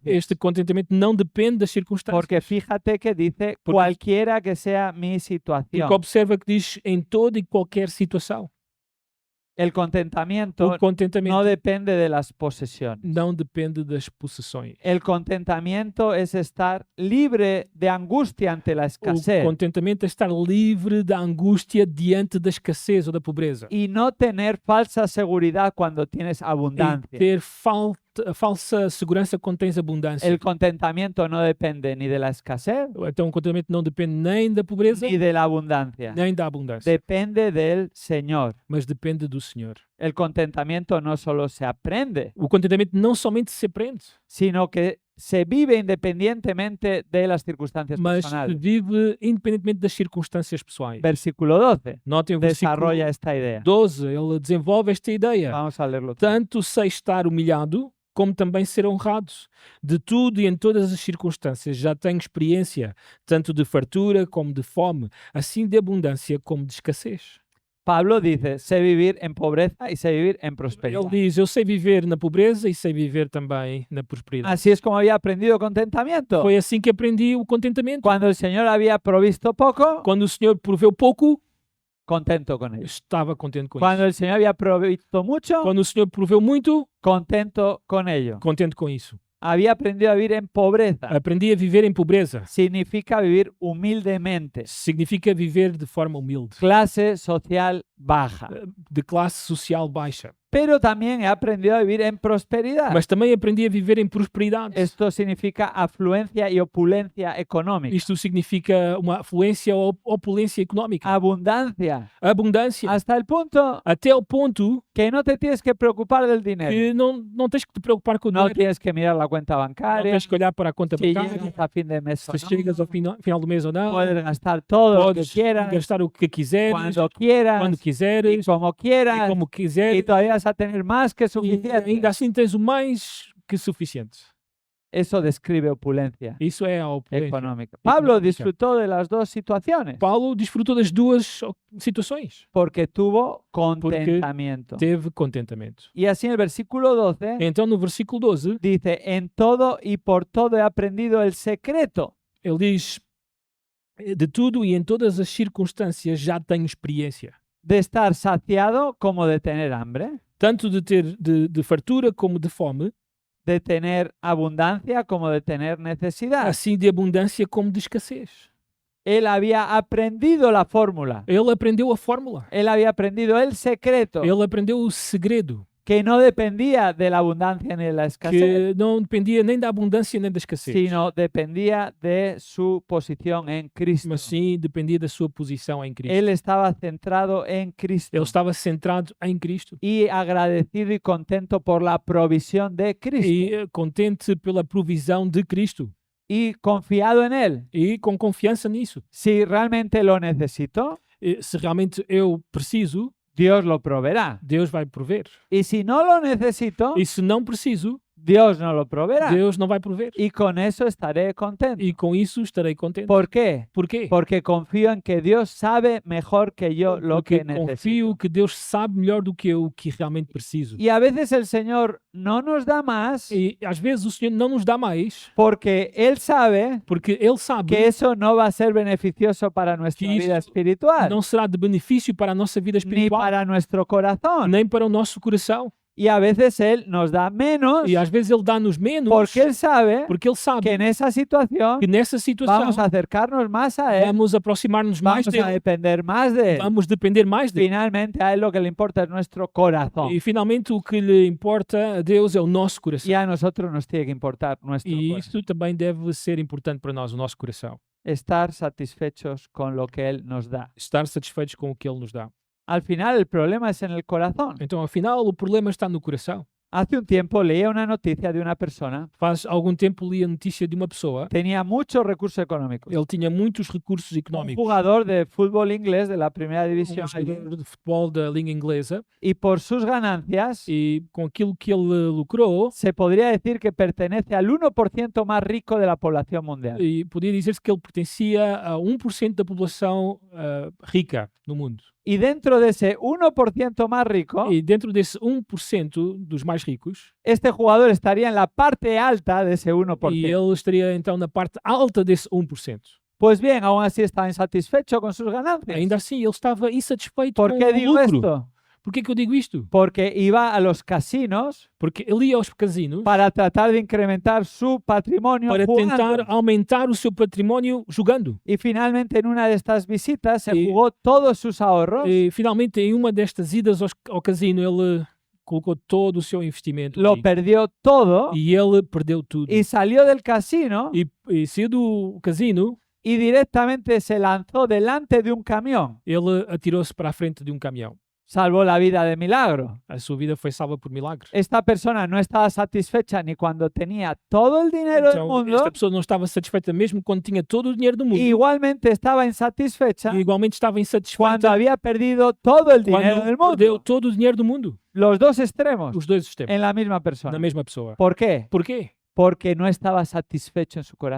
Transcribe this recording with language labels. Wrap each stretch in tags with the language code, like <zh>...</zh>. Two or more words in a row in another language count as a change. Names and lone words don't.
<pt>Este contentamento não depende das circunstâncias.</pt> <es>Porque fíjate que dice Porque- cualquiera que sea mi situación.</es> <pt>Porque observa que diz em toda e qualquer situação.</pt> <es>El contentamiento</es> <pt>O contentamento</pt> <es>no depende de las posesiones.</es> <pt>não depende das possessões.</pt> <es>El contentamiento es estar libre de angustia ante la</es> <pt>O</pt> <es>escasez</es> <pt>contentamento é estar livre da angústia diante da escassez ou da pobreza.</pt> <es>y no tener falsa seguridad cuando tienes</es> <pt>E</pt> <es>abundancia.</es> <pt>ter falsa segurança quando tens abundância.</pt> <es>El contentamiento no depende ni de la escasez</es> <pt>Então o contentamento não depende nem da pobreza,</pt> <es>ni de la abundancia.</es> <pt>nem da abundância,</pt> <es>Depende del Señor.</es> <pt>mas depende do Senhor.</pt> <es>El contentamiento no solo se aprende,</es> <pt>O contentamento não somente se aprende,</pt> <es>sino que se vive independientemente de las circunstancias</es> <pt>mas se</pt> <es>personales.</es> <pt>vive independentemente das circunstâncias pessoais.</pt> <es>Versículo 12</es> <pt>Notem o versículo</pt> <es>desarrolla esta idea.</es> <pt>12, ele desenvolve esta ideia.</pt> <es>Vamos a leerlo.</es> <pt>Tanto sei estar humilhado, como também ser honrado. De tudo e em todas as circunstâncias já tenho experiência, tanto de fartura como de fome, assim de abundância como de escassez.</pt> <es>Pablo dice, sé vivir en pobreza y sé vivir en prosperidad.</es> <pt>Ele diz, eu sei viver na pobreza e sei viver também na prosperidade.</pt> <es>Así es como había aprendido contentamiento.</es> <pt>Foi assim que aprendi o contentamento.</pt> <es>Cuando el Señor había provisto poco,</es> <pt>Quando o Senhor proveu pouco,</pt> <es>contento con</es> <pt>eu</pt> <es>ello.</es> <pt>estava contente com</pt> <es>Cuando</es> <pt>isso.</pt> <es>el Señor había provisto mucho,</es> <pt>Quando o Senhor proveu muito,</pt> <es>contento con ello.</es> <pt>contente com isso.</pt> <es>Había aprendido a vivir en pobreza.</es> <pt>Aprendi a viver em pobreza.</pt> <es>Significa vivir humildemente.</es> <pt>Significa viver de forma humilde,</pt> <es>Clase social baja.</es> <pt>de classe social baixa.</pt> <es>Pero también he aprendido a vivir en prosperidad.</es> <pt>Mas também aprendi a viver em prosperidade.</pt> <es>Esto significa afluencia y opulencia económica.</es> <pt>Isto significa uma afluência ou opulência económica.</pt> <es>Abundancia.</es> <pt>Abundância.</pt> <es>Hasta el punto</es> <pt>Até o ponto</pt> <es>que no te tienes que preocupar del dinero.</es> <pt>que não tens que te preocupar com o</pt> <es>No</es> <pt>dinheiro.</pt> <es>tienes que mirar la cuenta</es> <pt>Não</pt> <es>bancaria.</es> <pt>tens que olhar para a conta</pt> <es>Si</es> <pt>bancária.</pt> <es>llegas a fin de mes o</es> <pt>Se</pt> <es>no.</es> <pt>chegas ao final do mês ou não.</pt> <es>Puedes gastar todo lo que</es> <pt>Podes</pt> <es>quieras,</es> <pt>gastar o que quiseres,</pt> <es>cuando quieras,</es> <pt>quando</pt> <es>y</es> <pt>quiseres,</pt> <es>como</es> <pt>e</pt> <es>quieras,</es> <pt>como</pt> <es>y</es> <pt>quiseres.</pt> <es>todavía vas a tener más que</es> <pt>E</pt> <es>suficiente.</es> <pt>ainda assim tens o mais que suficiente.</pt> <es>Eso describe opulencia</es> <pt>Isso é a opulência.</pt> <es>económica. Pablo</es> <pt>económica.</pt> <es>disfrutó de las dos situaciones</es> <pt>Paulo desfrutou das duas situações.</pt> <es>porque tuvo contentamiento.</es> <pt>Teve contentamento.</pt> <es>Y así en el versículo 12</es> <pt>Então, no versículo 12,</pt> <es>dice, en todo y por todo he aprendido el secreto.</es> <pt>ele diz: de tudo e em todas as circunstâncias já tenho experiência.</pt> <es>De estar saciado como de tener hambre,</es> <pt>Tanto de ter de fartura como de fome,</pt> <es>de tener abundancia como de tener necesidad.</es> <pt>assim de abundância como de escassez.</pt> <es>Él había aprendido la fórmula.</es> <pt>Ele aprendeu a fórmula.</pt> <es>Él había aprendido el secreto</es> <pt>Ele aprendeu o segredo,</pt> <es>que no dependía de la abundancia ni de la escasez,</es> <pt>que não dependia nem da abundância nem da escassez,</pt> <es>sino dependía de su posición en Cristo.</es> <pt>mas sim dependia da sua posição em Cristo.</pt> <es>Él estaba centrado en Cristo</es> <pt>Ele estava centrado em Cristo</pt> <es>y agradecido y contento por la provisión de Cristo</es> <pt>e contente pela provisão de Cristo</pt> <es>y confiado en Él.</es> <pt>e com confiança nisso.</pt> <es>Si realmente lo necesito,</es> <pt>E se realmente eu preciso,</pt> <es>Dios lo proveerá.</es> <pt>Deus vai prover.</pt> <es>Y si no lo necesito,</es> <pt>E se não preciso,</pt> <es>Dios no lo proveerá.</es> <pt>Deus não vai prover.</pt> <es>Y con eso estaré contento.</es> <pt>E com isso estarei contente.</pt> <es>¿Por qué?</es> <pt>Por quê?</pt> <es>Porque confío en que Dios sabe mejor que yo lo</es> <pt>Porque</pt> <es>que necesito.</es> <pt>confio que Deus sabe melhor do que eu o que realmente preciso.</pt> <es>Y a veces el Señor no nos da más</es> <pt>E às vezes o Senhor não nos dá mais,</pt> <es>porque Él sabe</es> <pt>porque Ele sabe</pt> <es>que eso no va a ser beneficioso para nuestra</es> <pt>Que</pt> <es>vida</es> <pt>isso</pt> <es>espiritual,</es> <pt>não será de benefício para a nossa vida</pt> <es>ni</es> <pt>espiritual,</pt> <es>para nuestro corazón.</es> <pt>nem para o nosso coração.</pt> <es>Y a veces Él nos da menos</es> <pt>E às vezes Ele dá-nos menos</pt> <es>porque Él sabe</es> <pt>porque Ele sabe</pt> <es>que en esa situación</es> <pt>que nessa situação</pt> <es>vamos a acercarnos más a Él,</es> <pt>vamos aproximar-nos mais</pt> <es>vamos a</es> <pt>dele,</pt> <es>depender más de Él.</es> <pt>vamos depender mais dele.</pt> <es>Finalmente a Él lo que le importa es nuestro corazón.</es> <pt>E finalmente o que lhe importa a Deus é o nosso coração.</pt> <es>Y a nosotros nos tiene que importar nuestro</es> <pt>E</pt> <es>corazón.</es> <pt>isto também deve ser importante para nós, o nosso coração.</pt> <es>Estar satisfechos con lo que Él nos da.</es> <pt>Estar satisfeitos com o que Ele nos dá.</pt> <es>Al final el problema es en el corazón.</es> <pt>Então, afinal, o problema está no coração.</pt> <es>Hace un tiempo leía una noticia de una persona,</es> <pt>Faz algum tempo li a notícia de uma pessoa.</pt> <es>tenía muchos recursos económicos.</es> <pt>Ele tinha muitos recursos</pt> <es>Un</es> <pt>económicos.</pt> <es>jugador de fútbol inglés de la primera división</es> <pt>Jogador de futebol da língua inglesa.</pt> <es>y por sus ganancias</es> <pt>E com aquilo que ele lucrou,</pt> <es>se podría decir que pertenece al 1% más rico de la población mundial.</es> <pt>e podia dizer-se que ele pertencia a 1% da população rica no mundo.</pt> <es>Y dentro de ese 1% más rico,</es> <pt>E dentro desse 1% dos mais ricos,</pt> <es>este jugador estaría en la parte alta de ese 1%.</es> <pt>e ele estaria então na parte alta desse 1%.</pt> <es>Pues bien, aún así está insatisfecho con sus ganancias.</es> <pt>Ainda assim, ele estava insatisfeito</pt> <es>¿Por</es> <pt>com</pt> <es>qué</es> <pt>o</pt> <es>digo</es> <pt>lucro.</pt> <es>esto?</es> <pt>Por que eu digo isto?</pt> <es>Porque iba a los casinos</es> <pt>Porque ele ia aos casinos</pt> <es>para tratar de incrementar su patrimonio</es> <pt>para</pt> <es>jugando.</es> <pt>tentar aumentar o seu património jogando.</pt> <es>Y finalmente en una de estas visitas se Y- jugó todos sus ahorros,</es> <pt>E finalmente, em uma destas idas ao casino, ele colocou todo o seu investimento</pt> <es>lo</es> <pt>ali.</pt> <es>perdió todo</es> <pt>E ele perdeu tudo.</pt> <es>y salió del casino</es> <pt>E saiu do casino,</pt> <es>y directamente se lanzó delante de un camión.</es> <pt>ele atirou-se para a frente de um caminhão.</pt> <es>Salvó la vida de milagro.</es> <pt>A sua vida foi salva por milagre.</pt> <es>Esta persona no estaba satisfecha ni cuando tenía todo el dinero del</es> <pt>Então,</pt> <es>mundo,</es> <pt>esta pessoa não estava satisfeita mesmo quando tinha todo o dinheiro do mundo.</pt> <es>y igualmente estaba insatisfecha</es> <pt>E igualmente estava</pt> <es>cuando</es> <pt>insatisfeita</pt> <es>había perdido todo el dinero del</es> <pt>quando perdeu</pt> <es>mundo.</es> <pt>todo o dinheiro do mundo.</pt> <es>Los dos extremos</es> <pt>Os dois sistemas.</pt> <es>en la misma</es> <pt>Na</pt> <es>persona.</es> <pt>mesma pessoa.</pt> <es>¿Por qué?</es> <pt>Por quê?</pt> <es>Porque no estaba satisfecho en su corazón,</es>